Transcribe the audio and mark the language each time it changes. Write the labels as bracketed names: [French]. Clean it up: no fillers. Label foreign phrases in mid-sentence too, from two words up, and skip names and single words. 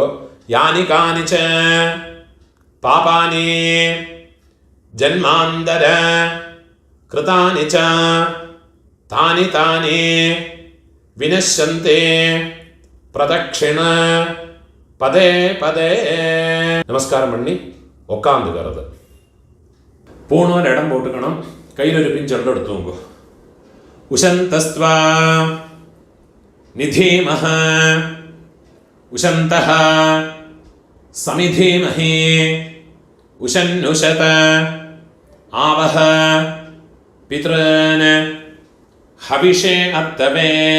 [Sanskrit] यानि कानि च पापानि जन्मान्तर कृतानि च तानि तानि विनश्यन्ति प्रदक्षिण पदे पदे. [Tamil] நமஸ்காரம் பண்ணி உட்காந்துக்கிறது. பூணோல் இடம் போட்டுக்கணும். கையில் ஒரு பிஞ்செல்லாம் எடுத்துவோங்க. [Sanskrit] उशन्तस्त्वा निधीमहि उशन्तः समिधीमहि उशन्नुशत आवह पितॄन् हविषे अत्तवे